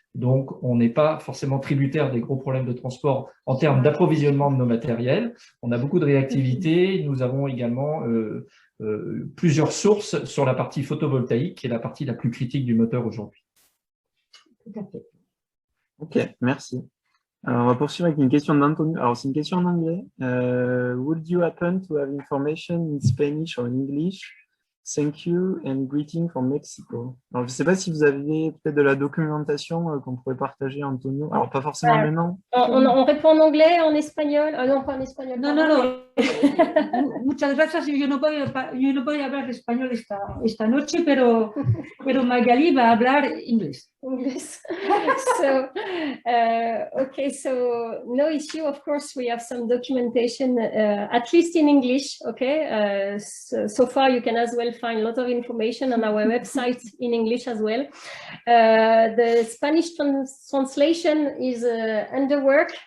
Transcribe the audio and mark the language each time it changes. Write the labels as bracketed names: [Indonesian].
[French] Donc, on n'est pas forcément tributaire des gros problèmes de transport en termes d'approvisionnement de nos matériels. On a beaucoup de réactivité. Nous avons également plusieurs sources sur la partie photovoltaïque, qui est la partie la plus critique du moteur aujourd'hui. Tout à fait. Ok, merci. Alors, on va poursuivre avec une question d'Antonio. Alors, c'est une question en anglais. [English] Would you happen to have information in Spanish or in English? Thank you and greeting from Mexico. [French] Alors, je ne sais pas si vous avez peut-être de la documentation qu'on pourrait partager, Antonio. Alors, pas forcément maintenant. On répond en anglais, en espagnol? Non, pas en espagnol. [Spanish] No. Muchas gracias. Yo no voy a hablar español esta noche, pero Magali va a hablar inglés. [English] English. So, okay, so no issue. Of course, we have some documentation, at least in English. Okay, so far you can as well find a lot of information on our website in English as well. The Spanish translation is under work.